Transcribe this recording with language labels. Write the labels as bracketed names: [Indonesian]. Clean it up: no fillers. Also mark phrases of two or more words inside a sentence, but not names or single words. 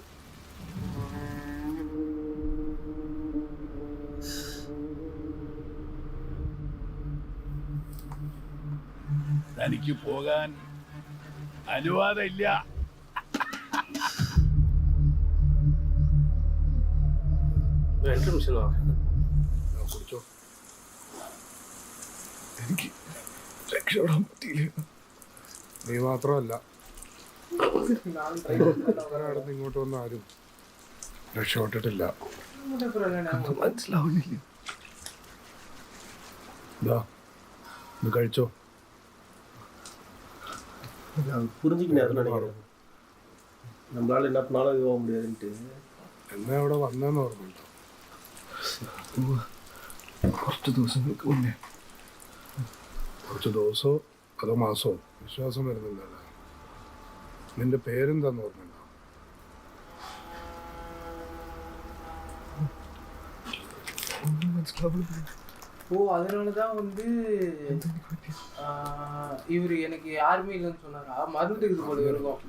[Malayalam] തനിക്ക് പോകാൻ അനുവാദമില്ല. ഇൻട്രമിഷനാ? കുടിച്ചോ. എനിക്ക് രക്ഷപ്പെടാൻ പറ്റിയില്ല. നീ മാത്രമല്ല [Tamil] நான் try பண்ணல. [Malayalam] ഒരാടുന്ന് ഇങ്ങോട്ട് വന്ന ആരും രക്ഷപ്പെട്ടിട്ടില്ല. മനസ്സിലാവുന്നില്ല. ഇതാ ഇത് കഴിച്ചോ. [Tamil] புரிஞ்சுக்கினேன் நினைக்கிறேன். நம்மளால என்ன பண்ணாலும் இது போக முடியாதுன்ட்டு. [Malayalam] എന്നാ ഇവിടെ വന്നതെന്ന് ഓർമ്മയുണ്ടോ? കുറച്ച് ദിവസങ്ങൾക്ക് മുന്നേ. കുറച്ച് ദിവസമോ അതോ മാസമോ വിശ്വാസം വരുന്നില്ലല്ലോ. നിന്റെ പേരെന്താന്ന് ഓർമ്മയുണ്ടോ? ഒന്നും മനസ്സിലാവുന്നില്ല. [Tamil] ஓ அதனாலதான் வந்து இவரு எனக்கு யாருமே இல்லைன்னு சொன்னாரா? மருந்துக்கு போல இருக்கும்.